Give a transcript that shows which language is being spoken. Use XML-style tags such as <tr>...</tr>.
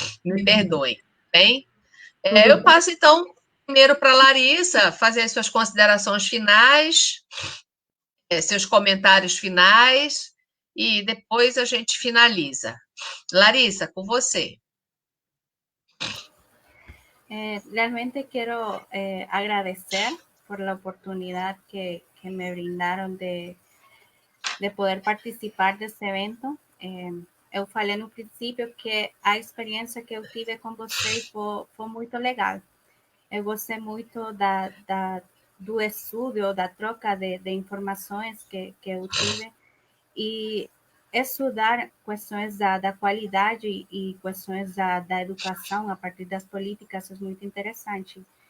<pt>Me perdoem, bem? Eu passo, então, primeiro para a Larissa, fazer suas considerações finais, seus comentários finais, e depois a gente finaliza. Larissa, com você.</pt> <es>Realmente quiero agradecer por la oportunidad que me brindaron de poder participar</es> <pt>desse evento. Eu falei no princípio que a experiência que eu tive com vocês foi muito legal. Eu gostei muito do estudo, da troca de informações que eu tive, e estudar questões da qualidade e questões da educação a partir das políticas é muito interessante.</pt>